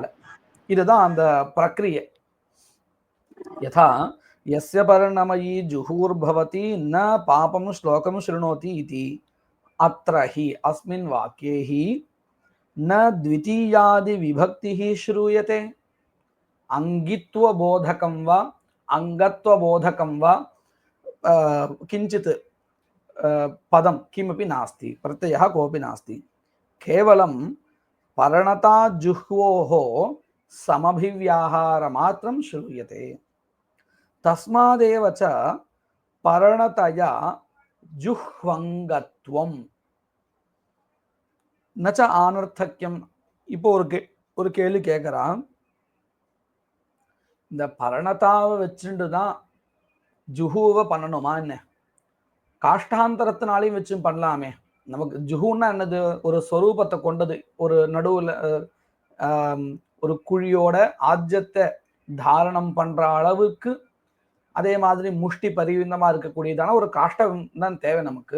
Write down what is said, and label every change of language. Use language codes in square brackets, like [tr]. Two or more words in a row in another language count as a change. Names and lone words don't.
[ta] இதுதான் அந்த பிரக்ரியை. [sa] यथा यस्य पर्णमयी जुहूर् भवति न पापम् श्लोकम् शृणोति इति अत्रहि अस्मिन् वाक्येहि न द्वितीयादि विभक्तिः श्रूयते अङ्गित्व बोधकम् वा अङ्गत्व बोधकम् वा किञ्चित् पदं किमपि नास्ति, प्रत्ययः कोऽपि नास्ति, केवलं पर्णता जुह्वोः समभिव्याहारमात्रं श्रूयते। तस्मादेव च पर्णतया जुह्वङ्गत्वं न च आनर्थक्यम्. [ta] இப்போ ஒரு கேள்வி கேட்குறான், இந்த பரணதாவை வச்சுட்டு தான் ஜுஹுவை பண்ணணுமா என்ன? காஷ்டாந்தரத்தினாலையும் வச்சு பண்ணலாமே. நமக்கு ஜுஹுன்னா என்னது? ஒரு ஸ்வரூபத்தை கொண்டது, ஒரு நடுவில் ஒரு குழியோட ஆஜ்யத்தை தாரணம் பண்ற அளவுக்கு, அதே மாதிரி முஷ்டி பரிவிந்தமா இருக்கக்கூடியதான ஒரு காஷ்டம் தான் தேவை நமக்கு.